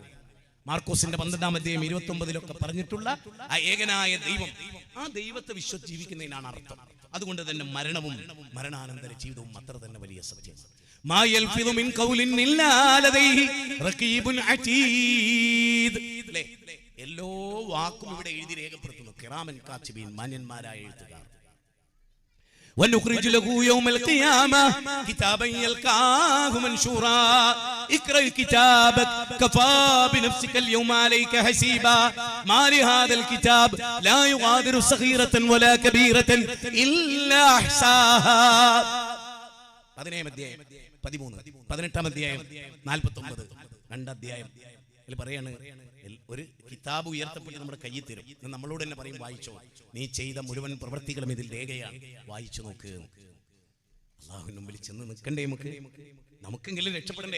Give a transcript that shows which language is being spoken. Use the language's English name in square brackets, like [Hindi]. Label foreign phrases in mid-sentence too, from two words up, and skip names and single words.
[Malayalam] മാർക്കോസിന്റെ 12-ാം അധ്യായം 29 പറഞ്ഞിട്ടുള്ള ആ ഏകനായ ദൈവം, ആ ദൈവത്തെ വിശ്വസിച്ച് ജീവിക്കുന്നതിനാണ് അർത്ഥം. അതുകൊണ്ട് തന്നെ മരണവും മരണാനന്തര ജീവിതവും അത്ര തന്നെ വലിയ സത്യമാണ്. [Arabic] ما يلفظ من قول إلا لديه رقيب عتيد. [Malayalam] എല്ലാ വാക്കും ഇവിടെ എഴുതി രേഖപ്പെടുത്തുന്നു. [Arabic] كراما كاتبين, [Malayalam] മാന്യന്മാരായ എഴുത്തുകാർ. [Arabic] ونخرج له يوم القيامة كتابا يلقاه منشورا اقرأ كتابك كفى بنفسك اليوم عليك حسيبا ما لهذا الكتاب لا يغادر صغيرة ولا كبيرة إلا أحصاها. [Malayalam] 17-ാം അധ്യായം 13, 18-ാം അധ്യായം 49, 2 അധ്യായം പറയാണ്, ഒരു കിതാബ് ഉയർത്തപ്പെട്ട് നമ്മുടെ കയ്യിൽ തരും. നമ്മളോട് തന്നെ പറയും, വായിച്ചോ, നീ ചെയ്ത മുഴുവൻ പ്രവൃത്തികളും ഇതിൽ രേഖയാണ്, വായിച്ചു നോക്ക്. അല്ലാഹുവിന്റെ മുമ്പിൽ ചെന്ന് നിൽക്കണ്ടേ നമുക്കെങ്കിലും രക്ഷപ്പെടണ്ടേ?